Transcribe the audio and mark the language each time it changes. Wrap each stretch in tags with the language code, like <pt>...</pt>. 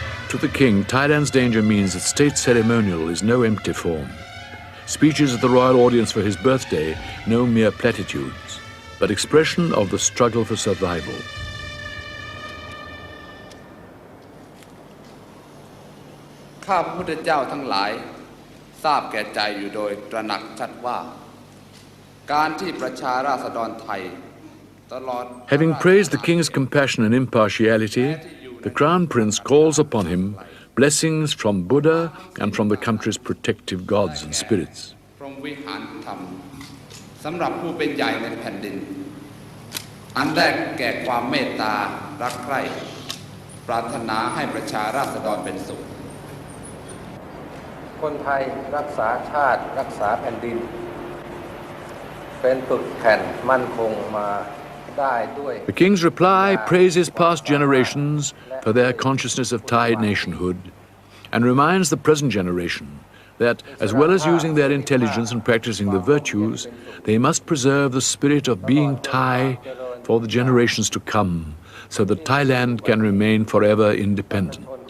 <en>To the king, Thailand's danger means that state ceremonial is no empty form. Speeches at the royal audience for his birthday, no mere platitudes, but expression of the struggle for survival.</en> <th>ข้าพระพุทธเจ้าทั้งหลายทราบแก่ใจอยู่โดยตระหนักชัดว่าการที่ประชาราษฎรไทยตลอด</th> <en>Having praised the king's compassion and impartiality, the Crown Prince calls upon him blessings from Buddha and from the country's protective gods and spirits.</en> <th>พรหมวิหารธรรมสำหรับผู้เป็นใหญ่ในแผ่นดินอันแรกแก่ความเมตตารักใคร่ปรารถนาให้ประชาราษฎรเป็นสุขคนไทยรักษาชาติรักษาแผ่นดินเป็นปึกแผ่นมั่นคงมาได้ด้วย</th> <en>The king's reply praises past generations for their consciousness of Thai nationhood and reminds the present generation that, as well as using their intelligence and practicing the virtues, they must preserve the spirit of being Thai for the generations to come, so that Thailand can remain forever independent.</en>